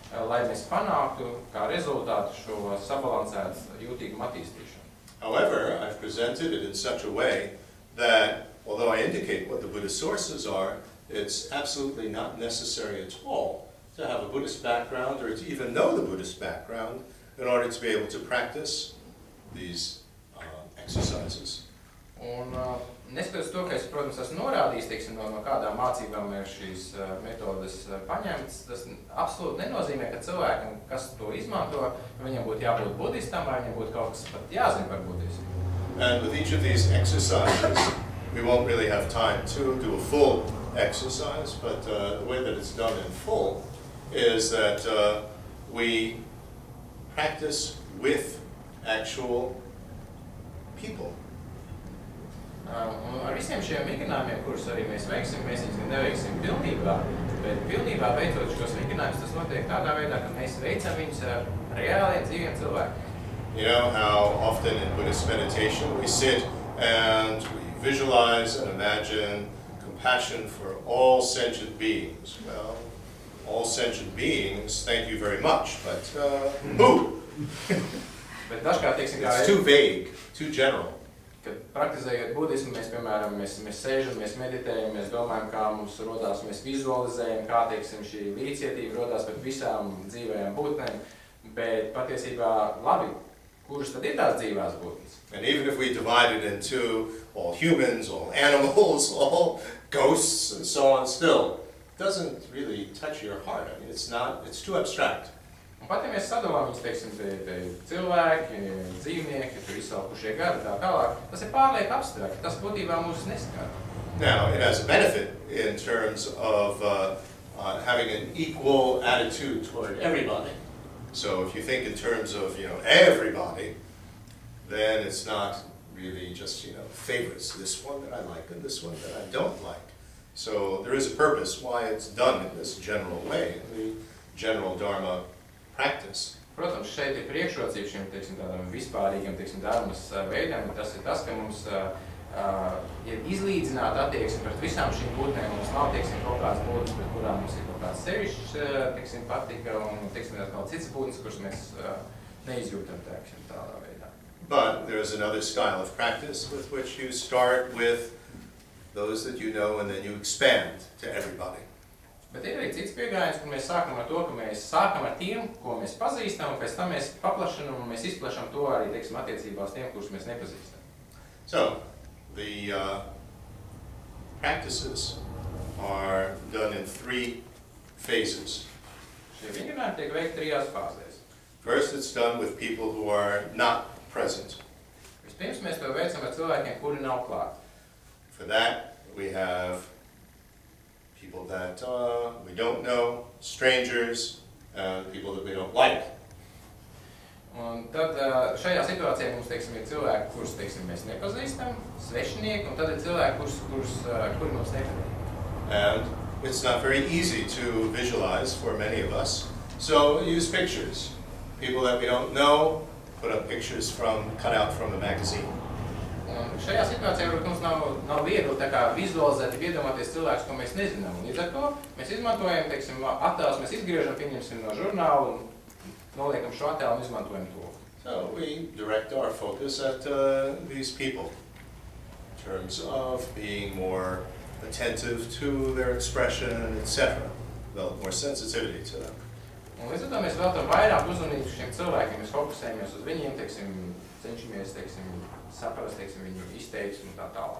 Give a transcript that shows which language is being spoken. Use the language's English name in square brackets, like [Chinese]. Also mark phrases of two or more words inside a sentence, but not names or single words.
[Latvian] lai mēs panāktu kā rezultātu šo sabalansētu jūtīgumu attīstīšanu. [English] However, I've presented it in such a way that, although I indicate what the Buddhist sources are, it's absolutely not necessary at all to have a Buddhist background or to even know the Buddhist background in order to be able to practice these exercises. [Latvian] Un neskatoties to, ka es, protams, esmu norādījis, teiksim, no kādām mācībām ir šīs metodes paņemtas, tas absolūti nenozīmē, ka cilvēkam, kas to izmanto, viņam būtu jābūt budistam, vai viņam būtu kaut kas pat jāzina par budismu. [English] And with each of these exercises, we won't really have time to do a full exercise, but the way that it's done in full is that we practice with actual people. [Latvian] Ar visiem šiem vingrinājumiem, kurus arī mēs veiksim, mēs viņus neveiksim pilnībā, bet pilnībā veicot šos vingrinājumus, tas notiek tādā veidā, ka mēs veicam viņus ar reāliem dzīviem cilvēkiem. [English] You know how often in Buddhist meditation we sit and we visualize and imagine compassion for all sentient beings. Well, all sentient beings, thank you very much, but who? [Latvian] Bet dažkārt, teiksim, [English] it's too vague, too general. [Latvian] Kad praktizējot budismu, mēs, piemēram, mēs sēžam, mēs meditējam, mēs domājam, kā mums rodās, mēs vizualizējam, kā, teiksim, šī līdzcietība rodās pret visām dzīvajām būtnēm, bet patiesībā labi, kuras tad ir tās dzīvās būtnes? [English] And even if we divide it into all humans, all animals, all ghosts, and so on, still, it doesn't really touch your heart. I mean, it's too abstract. [Latvian] Un pat, ja mēs sadalām viņus, teiksim, te cilvēki, dzīvnieki, tur izsalkušie gari, tā tālāk, tas ir pārlieku abstrakt, tas būtībā mūs neskar. [English] Now, it has a benefit in terms of having an equal attitude toward everybody. So if you think in terms of, everybody, then it's not really just, favorites, this one that I like and this one that I don't like. So there is a purpose why it's done in this general way, in the general Dharma practice. [Latvian] Protams, šeit ir priekšrocība šim, teiksim, tādam vispārīgam, teiksim, dharmas veidam, tas ir tas, ka mums ir izlīdzināta attieksme pret visām šīm būtnēm, mums nav, teiksim, kaut kāds būtnes, pret kurām mums ir kaut kāds sevišķs, teiksim, patika, un, teiksim, kaut cits būtnes, kuras mēs neizjūtam, teiksim, tādā veidā. [English] But there is another style of practice with which you start with those that you know and then you expand to everybody. [Latvian] Bet ir arī cits pieejams, kur mēs sākam ar to, ka mēs sākam ar tiem, ko mēs pazīstam, un pēc tam mēs paplašam un mēs izplašam to arī, teiksim, attiecībā uz tiem, kurus mēs nepazīstam. [English] So, the practices are done in 3 phases. [Latvian] Šie vingrinājumi tiek veikti 3 fāzēs. [English] First, it's done with people who are not present. [Latvian] Vispirms mēs to veicam ar cilvēkiem, kuri nav klāt. [English] For that, we have people that we don't know, strangers, and people that we don't like. [Latvian] Un tad šajā situācijā mums, teiksim, ir cilvēki, kurus, teiksim, mēs nepazīstam, svešinieki, un tad ir cilvēki, kuri mums nepatīk. [English] And it's not very easy to visualize for many of us, so use pictures. People that we don't know, put up pictures cut out from a magazine. [Latvian] Un šajā situācijā, protams, nav viegli tā kā vizualizēt, iedomāties cilvēkus, ko mēs nezinām. Un līdz ar to mēs izmantojam, teiksim, attēlus, mēs izgriežam, pieņemsim no žurnāla un noliekam šo attēlu un izmantojam to. [English] So we direct our focus at these people in terms of being more attentive to their expression, etc. Develop more sensitivity to them. [Latvian] Un līdz ar to mēs veltam vairāk uzmanību šiem cilvēkiem, mēs fokusējamies uz viņiem, teiksim, cenšamies, teiksim, saprast, teiksim, viņu izteiksmi un tā tālāk.